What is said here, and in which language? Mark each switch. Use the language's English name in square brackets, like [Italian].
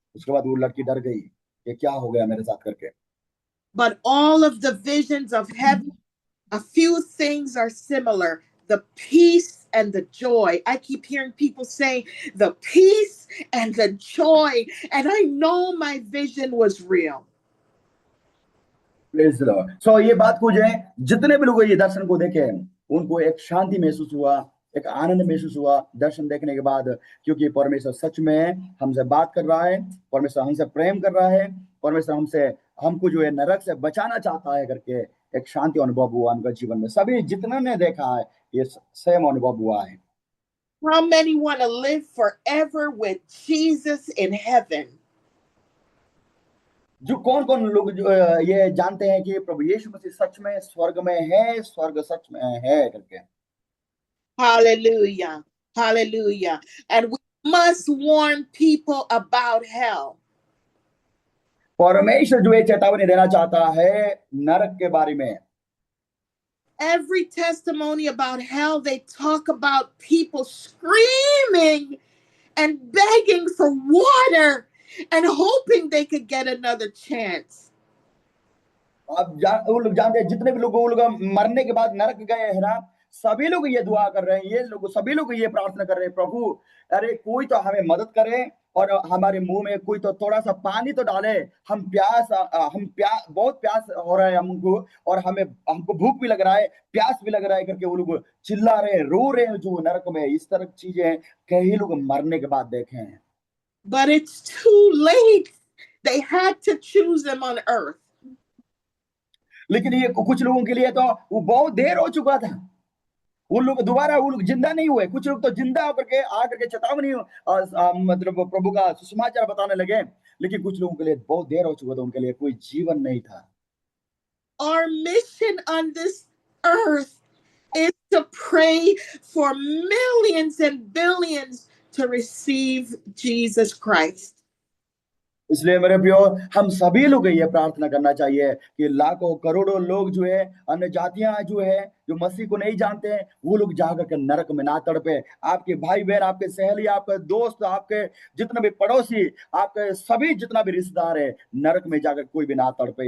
[Hindi] उसके बाद वो लड़की डर गई कि क्या हो गया मेरे साथ करके। [English] But all of the visions of heaven, a few things are similar. The peace and the joy. I keep hearing people say the peace and the joy, and I know my vision was real. Praise the Lord. [Hindi] So ये बात को जो है जितने भी लोग ये दर्शन को देखे उनको एक शांति महसूस हुआ, एक आनंद महसूस हुआ दर्शन देखने के बाद, क्योंकि परमेश्वर सच में हमसे बात कर रहा है, परमेश्वर हमसे प्रेम कर रहा है, परमेश्वर हमको जो है नरक से बचाना चाहता है करके एक शांति अनुभव हुआ उनका जीवन में। सभी जितने ने देखा है ये सेम अनुभव हुआ है। [English] How many want to live forever with Jesus in heaven? [Hindi] जो कौन कौन लोग जो ये जानते हैं कि प्रभु यीशु मसीह सच में स्वर्ग में है, स्वर्ग सच में है करके। [English] Hallelujah. Hallelujah. And we must warn people about hell. [Hindi] परमेश्वर जो है चेतावनी देना चाहता है नरक के बारे में। [English] Every testimony about hell, they talk about people screaming and begging for water and hoping they could get another chance. [Hindi] वो लोग जानते हैं जितने भी लोग वो लोग मरने के बाद नरक गए हैं ना, सभी लोग ये दुआ कर रहे हैं, सभी लोग ये प्रार्थना कर रहे हैं, प्रभु अरे कोई तो हमें मदद करे और हमारे मुंह में कोई तो थोड़ा सा पानी तो डाले, हम बहुत प्यास हो रहा है हमको, और हमको भूख भी लग रहा है, प्यास भी लग रहा है करके वो लोग चिल्ला रहे हैं, रो रहे हैं जो नरक में। इस तरह की चीजें कई लोग मरने के बाद देखे हैं। [English] But it's too late. They had to choose them on earth. [Hindi] लेकिन ये कुछ लोगों के लिए तो वो बहुत देर हो चुका था, वो लोग जिंदा नहीं हुए। कुछ लोग तो जिंदा होकर के आकर के चेतावनी मतलब प्रभु का सुसमाचार बताने लगे, लेकिन कुछ लोगों के लिए बहुत देर हो चुका था, उनके लिए कोई जीवन नहीं था। [English] Our mission on this earth is to pray for millions and billions to receive Jesus Christ. [Hindi] इसलिए मेरे प्रियो, हम सभी लोग ये प्रार्थना करना चाहिए कि लाखों करोड़ों लोग जो है, अन्य जातियां जो है, जो मसीह को नहीं जानते हैं, वो लोग जाकर के नरक में ना तड़पे। आपके भाई बहन, आपके सहेली, आपके दोस्त, आपके जितने भी पड़ोसी, आपके सभी जितना भी रिश्तेदार है, नरक में जाकर कोई भी ना तड़पे।